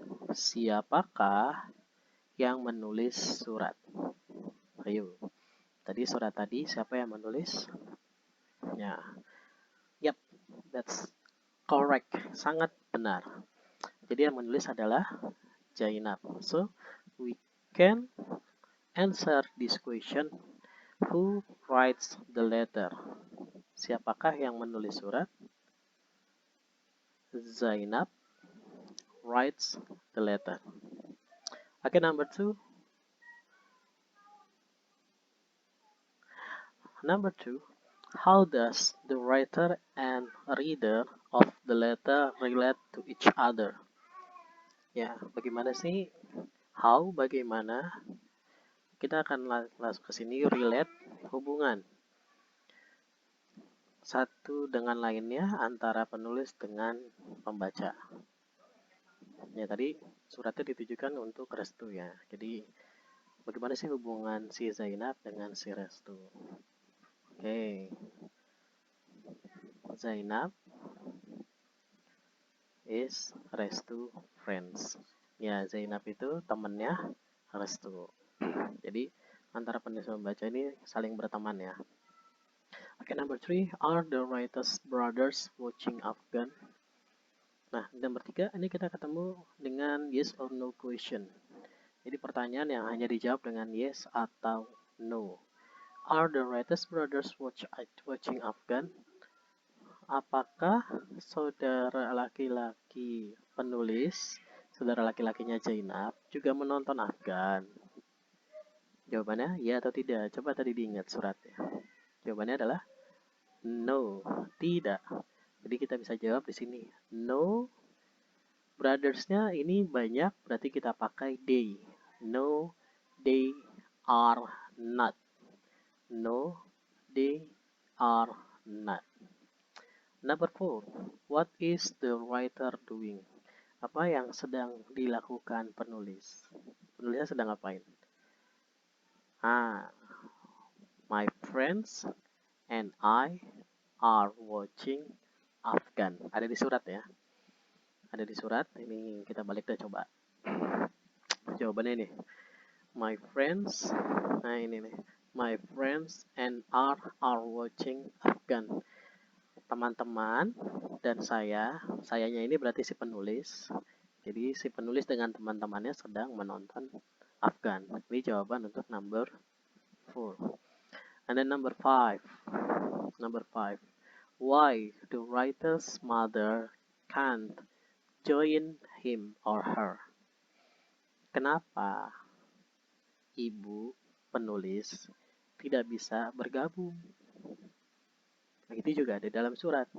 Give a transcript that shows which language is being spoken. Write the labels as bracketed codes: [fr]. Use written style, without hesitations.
[id] Siapakah yang menulis surat? Ayo. Tadi surat tadi siapa yang menulis? Ya. [en] Yep, that's correct. [id] Sangat benar. Jadi yang menulis adalah Zainab. [en] So, we can answer this question. Who writes the letter? [id] Siapakah yang menulis surat? [en] Zainab writes the letter. Okay, number 2. Number 2. How does the writer and reader of the letter relate to each other? [id] Ya, bagaimana sih? How, bagaimana? Kita akan langsung ke sini, relate, hubungan. Satu dengan lainnya antara penulis dengan pembaca. Ya, tadi suratnya ditujukan untuk Restu ya. Jadi, bagaimana sih hubungan si Zainab dengan si Restu? Oke. [en] Zainab is Restu friends. [id] Ya, Zainab itu temannya Restu. Jadi, antara penulis dan pembaca ini saling berteman ya. [en] Okay, number 3. Are the writer's brothers watching Afghan? [id] Nah, nomor 3 ini kita ketemu dengan [en] yes or no question. [id] Jadi pertanyaan yang hanya dijawab dengan yes atau no. [en] Are the Wrights brothers watching Afghan? [id] Apakah saudara laki-laki penulis, saudara laki-lakinya Zainab, juga menonton Afghan? Jawabannya ya atau tidak. Coba tadi diingat suratnya. Jawabannya adalah no, tidak. Jadi kita bisa jawab di sini. No, brothersnya ini banyak, berarti kita pakai they. [en] No, they are not. No, they are not. Number 4. What is the writer doing? [id] Apa yang sedang dilakukan penulis? Penulisnya sedang ngapain? [en] My friends and I are watching Afghan. [id] Ada di surat ya. Ada di surat. Ini kita balik deh coba. Jawabannya ini. [en] My friends. [id] Nah ini nih. [en] My friends and I are watching Afghan. [id] Teman-teman dan sayanya ini berarti si penulis. Jadi si penulis dengan teman-temannya sedang menonton Afghan. Ini jawaban untuk number 4. [en] And then number 5. Why the writer's mother can't join him or her? [id] Kenapa ibu penulis tidak bisa bergabung? Nah, itu juga ada dalam surat.